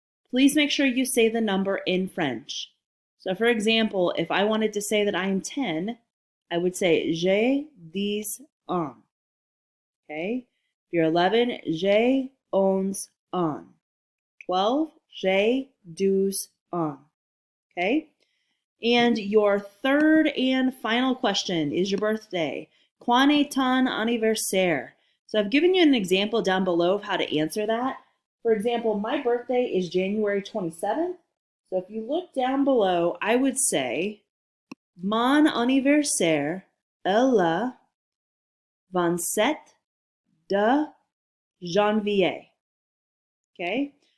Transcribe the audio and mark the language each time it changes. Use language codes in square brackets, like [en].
[en] Please make sure you say the number in French. So, for example, if I wanted to say that I am 10, I would say [fr] j'ai 10 ans. [en] Okay? If you're 11, [fr] j'ai 11 ans. 12, j'ai 12 ans. [en] Okay? And your third and final question is your birthday. [fr] Quand est ton anniversaire? [en] So I've given you an example down below of how to answer that. For example, my birthday is January 27th. So if you look down below, I would say, [fr] mon anniversaire est le 27 de janvier. [en] Okay?